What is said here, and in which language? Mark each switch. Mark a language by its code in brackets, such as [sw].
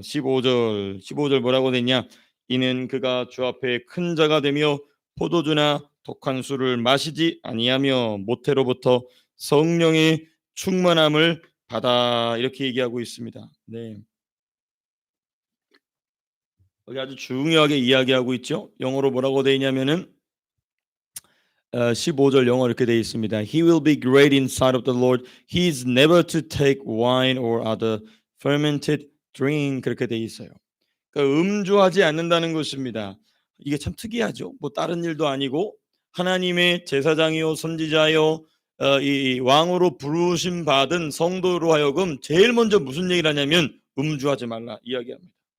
[ko] 15절 뭐라고 되냐? 이는 그가 주 앞에 큰 자가 되며 포도주나 독한 술을 마시지 아니하며 모태로부터 성령의 충만함을 받아, 이렇게 얘기하고 있습니다. 네. 여기 아주 중요하게 이야기하고 있죠. 영어로 뭐라고 되어 있냐면은 15절 영어 이렇게 되어 있습니다. [en] He will be great in sight of the Lord. He is never to take wine or other fermented drink. [ko] 그렇게 되어 있어요. 그러니까 음주하지 않는다는 것입니다. 이게 참 특이하죠. 뭐 다른 일도 아니고 하나님의 제사장이요 선지자요 이 왕으로 부르심 받은 성도로 하여금 제일 먼저 무슨 얘기를 하냐면 음주하지 말라 이야기합니다.